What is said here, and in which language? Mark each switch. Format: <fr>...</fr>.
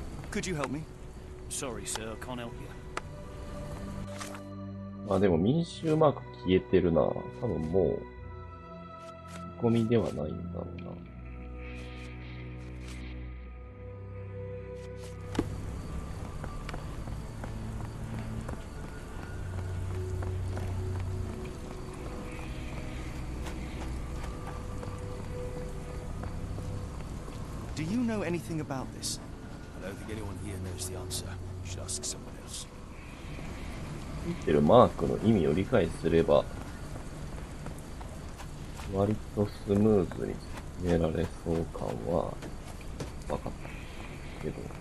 <en>Could you help me? Sorry, sir, I can't help you.</en> <ja>まあでも民衆マーク消えてるな。多分もう、見込みではないんだろうな。</ja> <en>Do you know anything about this? I don't think anyone here knows the answer. You should ask someone else.</en> <ja>見てるマークの意味を理解すれば、割とスムーズに進められそう感は分かったけど。</ja>